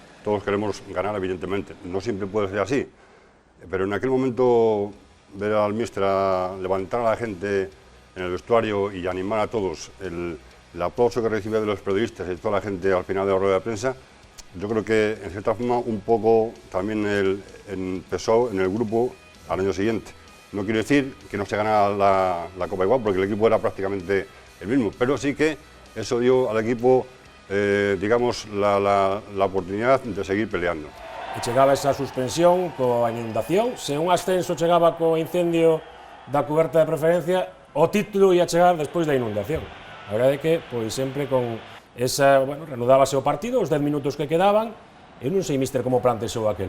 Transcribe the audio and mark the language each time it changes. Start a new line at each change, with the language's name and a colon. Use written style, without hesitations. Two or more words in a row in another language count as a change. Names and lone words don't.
Spanish: Todos queremos ganar, evidentemente, no siempre puede ser así, pero en aquel momento ver al míster levantar a la gente en el vestuario y animar a todos, el aplauso que recibía de los periodistas y toda la gente al final de la rueda de prensa, yo creo que en cierta forma un poco también empezó en el grupo al año siguiente. No quiero decir que no se ganara la Copa igual, porque el equipo era prácticamente el mismo, pero sí que eso dio al equipo, digamos, la oportunidad de seguir peleando.
Galician: E chegaba esa suspensión coa inundación, se un ascenso chegaba co incendio da cuberta de preferencia, o título ia chegar despois da inundación. A verdade é que, pois, sempre con esa, bueno, reanudábase o partido, os 10 minutos que quedaban, eu non sei, míster, como plantexou aquelo.